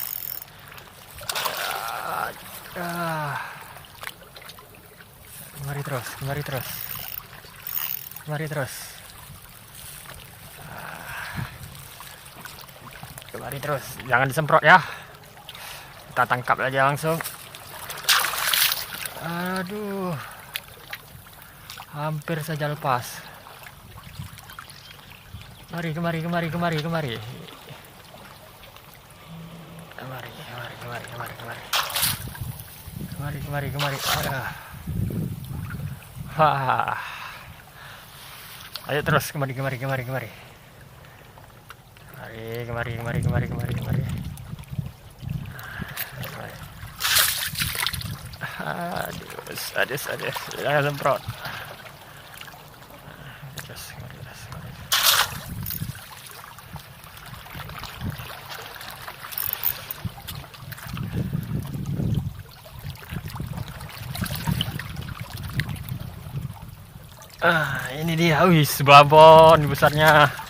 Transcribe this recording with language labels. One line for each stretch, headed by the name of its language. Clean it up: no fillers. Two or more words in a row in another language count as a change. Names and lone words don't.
Indonesian: Kemari terus, kemari terus, kemari terus, kemari terus. Jangan disemprot ya. Kita tangkap aja langsung. Aduh, hampir saja lepas. Kemari, kemari, kemari, kemari, kemari. Kemari, kemari, kemari, kemari, kemari. Kemari, kemari, kemari. Wah. Ayo terus kemari, kemari, kemari, kemari. Kemari, kemari, kemari, kemari, kemari, kemari. Aduh, jangan semprot. Terus, kemari, terus, kemari. Ini dia, wih, babon besarnya.